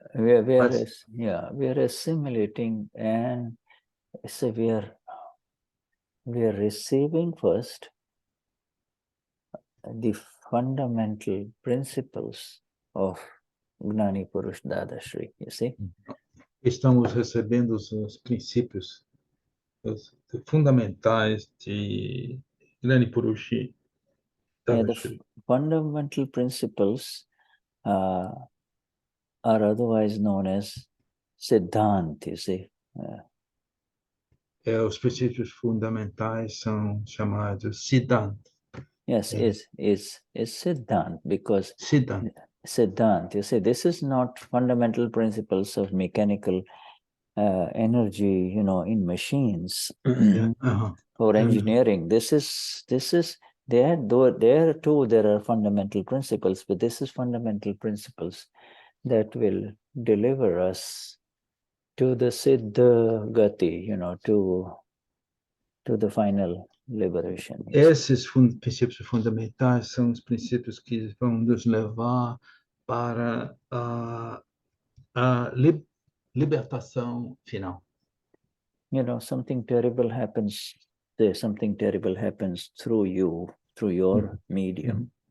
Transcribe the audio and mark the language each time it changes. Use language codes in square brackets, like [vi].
[en] We are assimilating, and so we are receiving first the fundamental principles of Gnani Purush Dadashri, you see. [pt] Estamos recebendo os princípios fundamentais de Gnani Purush Dadashri. [en] The fundamental principles are otherwise known as Siddhant, you see. [pt] Os princípios fundamentais são chamados Siddhant. [en] Yes, is Siddhant, because Siddhant, you see, this is not fundamental principles of mechanical energy, in machines or engineering. This is there too there are fundamental principles, but this is fundamental principles that will deliver us to the Siddha Gati, to the final liberation. [pt] Esses princípios fundamentais são os princípios que vão nos levar para a libertação final. [en] Something terrible happens. Something terrible happens through you, through your medium.